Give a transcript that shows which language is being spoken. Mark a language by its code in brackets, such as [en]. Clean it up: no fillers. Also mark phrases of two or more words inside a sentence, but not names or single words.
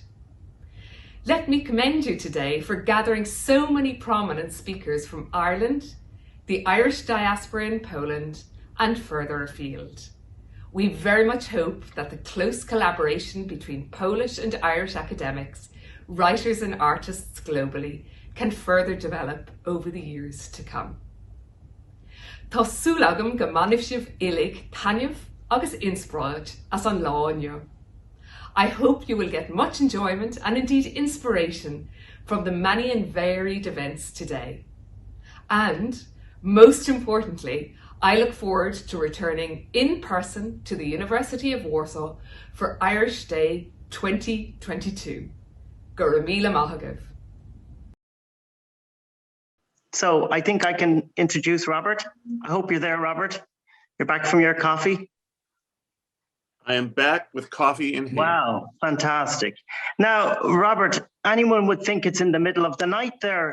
[en] Let me commend you today for gathering so many prominent speakers from Ireland, the Irish diaspora in Poland, and further afield. We very much hope that the close collaboration between Polish and Irish academics, writers and artists globally can further develop over the years to come. [ga] Tá súlagam go manaibh sibh uilig tainneamh agus inspráid as an lá inniu. [en] I hope you will get much enjoyment and indeed inspiration from the many and varied events today. And most importantly, I look forward to returning in person to the University of Warsaw for Irish Day 2022. [ga] Go raibh míle maith agaibh. [en] So I think I can introduce Robert. I hope you're there, Robert. You're back from your coffee. I am back with coffee in hand. Wow, fantastic. Now, Robert, anyone would think it's in the middle of the night there.